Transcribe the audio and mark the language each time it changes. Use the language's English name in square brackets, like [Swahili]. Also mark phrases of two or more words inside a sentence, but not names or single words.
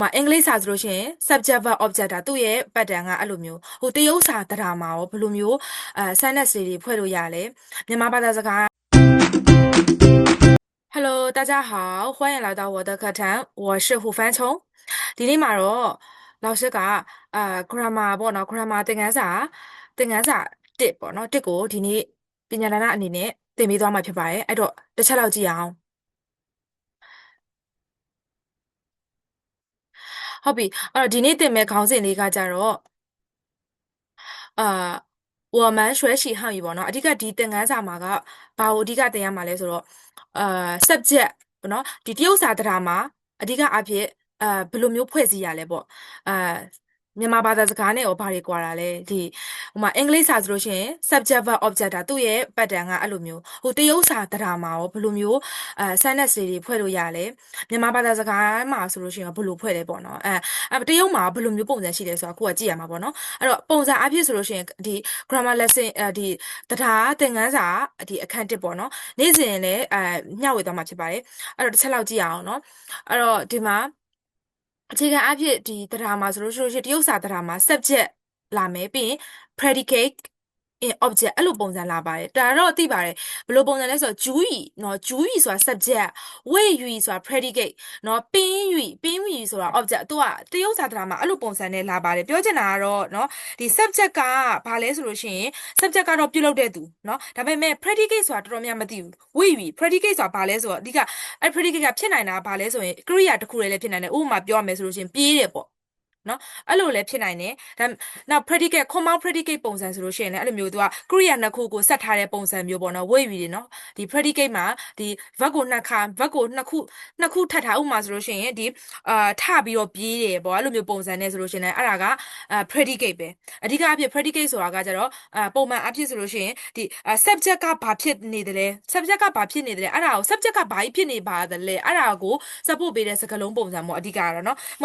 [Burmese] အင်္ဂလိပ်စာဆိုလို့ရှိရင် [English] subject verb object [Burmese] ဒါသူ့ရဲ့ pattern ကအဲ့လိုမျိုးတရုတ်စာတရားမှာရောဘယ်လိုမျိုးsentence တွေဖွဲ့လို့ရလဲမြန်မာဘာသာစကား [Chinese] Hello 大家好欢迎来到我的课堂我是胡帆聪 [Burmese] ဒီနေ့မှာတော့老师ကgrammar ပေါ့နော် grammar သင်ခန်းစာ1ပေါ့နော်1ကိုဒီနေ့ပညာဒါနအနေနဲ့သင်ပေးသွားမှာဖြစ်ပါတယ်အဲ့တော့တစ်ချက်လောက်ကြည့်အောင်ဟုတ်ပြီအဲ့တော့ဒီနေ့သင်မဲ့ခေါင်းစဉ်လေးကကြတော့ အာ [Chinese] 我们学习汉语 [Burmese] ပေါ့နော်အဓိကဒီသင်ခန်းစာမှာကဘာကိုအဓိကသင်ရမှာလဲဆိုတော့subject ပေါ့နော်ဒီတရုတ်စာတရားမှာအဓိကအားဖြင့်ဘယ်လိုမျိုးဖွဲ့စည်းရလဲပေါ့အာ မြန်မာဘာသာစကားနဲ့ရောဘာတွေကွာတာလဲဒီဟိုမှာအင်္ဂလိပ်စာဆိုလို့ရှိရင် [English] subject verb object [Burmese] ဒါသူ့ရဲ့ pattern ကအဲ့လိုမျိုးတရုတ်စာတရားမှာ ရောဘယ်လိုမျိုးsentence တွေဖွဲ့လို့ရလဲမြန်မာဘာသာစကားမှာဆိုလို့ရှိရင်ဘယ်လိုဖွဲ့လဲပေါ့နော်တရုတ်မှာဘယ်လိုမျိုးပုံစံရှိလဲဆိုတော့ကိုကကြည့်ရမှာပေါ့နော်အဲ့တော့ပုံစံအဖြစ်ဆိုလို့ရှိရင်ဒီ [English] grammar lesson [Burmese] ဒီတရားသင်ခန်းစာဒီအခန်း1ပေါ့နော်နေ့စဉ်လည်းမျှဝေသွားမှာဖြစ်ပါတယ်အဲ့တော့တစ်ချက်လောက်ကြည့်အောင်နော်အဲ့တော့ဒီမှာအခြေခံအဖြစ်ဒီတရားမှာဆိုလို့ရှိရင်တရုတ်စာတရားမှာ subject လာမယ်ပြီးရင် [English] predicate in object [Burmese] အဲ့လိုပုံစံလာပါတယ်ဒါ တော့သိပါတယ်ဘယ်လိုပုံစံလဲဆိုတော့主语เนาะ主语ဆိုတာ subject 谓语ဆိုတာ predicate เนาะ宾语ဆိုတာ object သူကတရုတ်စာတရားမှာအဲ့လိုပုံစံနဲ့လာပါတယ်ပြောချင်တာကတော့เนาะဒီ subject ကဘာလဲဆိုလို့ရှိရင် subject ကတော့ပြု လုပ်တဲ့သူเนาะဒါပေမဲ့ predicate ဆိုတာတော်တော်များမသိဘူး谓语 predicate ဆိုတာဘာလဲဆိုတော့အဓိကအဲ့ predicate ကဖြစ်နိုင်တာဘာလဲဆိုရင်ကရိယာတစ်ခုတည်းလည်းဖြစ်နိုင်တယ်ဥပမာပြောရမယ်ဆိုလို့ ရှိရင်ပြေးတယ်ပေါ့နော်အဲ့လိုလည်းဖြစ်နိုင်တယ်ဒါနောက် [English] predicate compound predicate [Burmese] ပုံစံဆိုလို့ရှိရင်လည်းအဲ့လိုမျိုးသူကကရိယာနှစ်ခုကိုဆက်ထား တဲ့ပုံစံမျိုးပေါ့နော်ဝိတ်ပြီးတယ်နော်ဒီ predicate မှာဒီ verb ကိုverb ကိုနှစ်ခုထပ်ထားဥပမာဆိုလို့ရှိရင်ဒီထပြီးတော့ပြေးတယ်ပေါ့အဲ့လိုမျိုးပုံစံနဲ့ဆိုလို့ရှိရင်လည်းအဲ့ဒါကpredicate ပဲအဓိကအဖြစ် predicate ဆိုတာကကြတော့ပုံမှန်အဖြစ်ဆိုလို့ရှိရင်ဒီ subject ကဘာဖြစ်နေတယ်လဲ subject ကဘာဖြစ်နေတယ်လဲအဲ့ဒါကို subject ကဘာဖြစ်နေပါတယ်လဲအဲ့ဒါကို support ပေးတဲ့စကားလုံးပုံစံပေါ့အဓိကကတော့နော်ဥပမာ